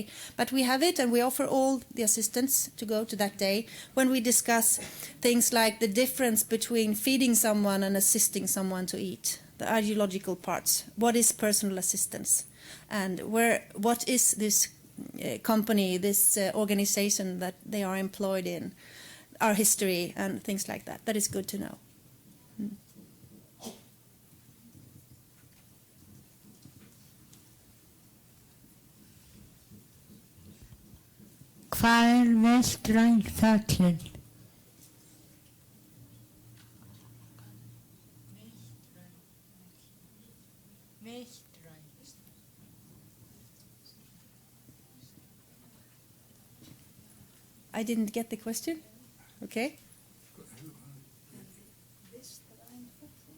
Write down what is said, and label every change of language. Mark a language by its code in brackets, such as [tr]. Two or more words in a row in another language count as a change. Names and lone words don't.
[en] But we have it, and we offer all the assistants to go to that day when we discuss things like the difference between feeding someone and assisting someone to eat, the ideological parts. What is personal assistance? And what is this company, this organization that they are employed in? Our history and things like that. That is good to know. [is] Hvað vestræn föllin? [en] I didn't get the question. Okay.